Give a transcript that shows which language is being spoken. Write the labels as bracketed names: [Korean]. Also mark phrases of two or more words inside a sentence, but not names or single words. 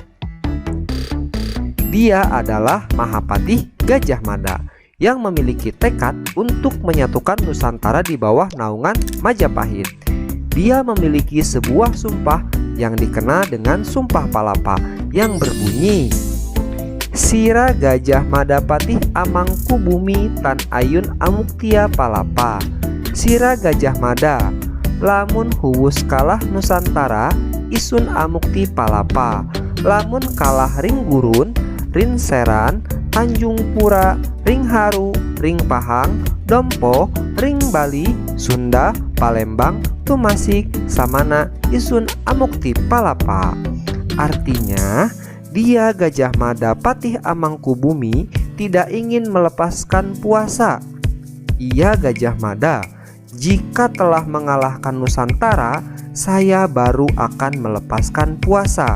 [Indonesian] Dia adalah Mahapatih Gajah Mada yang memiliki tekad untuk menyatukan Nusantara di bawah naungan Majapahit. Dia memiliki sebuah sumpah yang dikenal dengan Sumpah Palapa yang berbunyi, [Kawi] Sira Gajah Mada Patih Amangku Bumi Tan Ayun Amuktia Palapa. Sira Gajah Mada, lamun huwus kalah Nusantara isun amukti palapa. Lamun kalah ring gurun, ring seran, Tanjung Pura, ring Haru, ring Pahang, Dompo, ring Bali, Sunda, Palembang, Tumasik, Samana, isun amukti palapa. [Indonesian] Artinya, dia Gajah Mada Patih Amangkubumi tidak ingin melepaskan puasa. Ia Gajah Mada, jika telah mengalahkan Nusantara, saya baru akan melepaskan puasa.